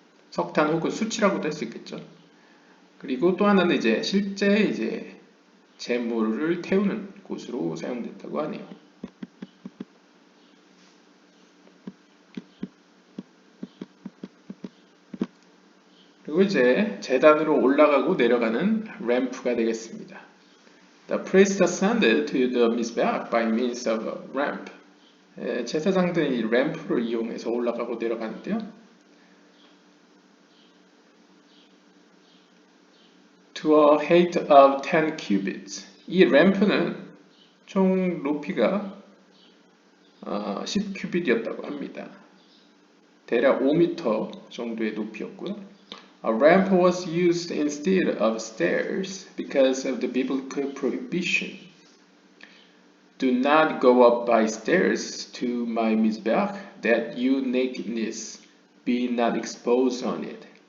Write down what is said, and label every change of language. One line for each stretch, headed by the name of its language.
Korean: 석탄 혹은 수치라고도 할 수 있겠죠. 그리고 또 하나는 이제 실제 이제 재물을 태우는 곳으로 사용됐다고 하네요. 그리고 이제 제단으로 올라가고 내려가는 램프가 되겠습니다.
English: The priest ascended to the mizbeach by means of a ramp.
Korean: 제사장들이 이 램프를 이용해서 올라가고 내려가는데요.
English: To a height of 10 cubits.
Korean: 이 램프는 총 높이가 10큐빗이었다고 합니다. 대략 5m 정도의 높이였고요.
English: A ramp was used instead of stairs because of the biblical prohibition. Do not go up by stairs to my mizbeach, that your nakedness be not exposed on it.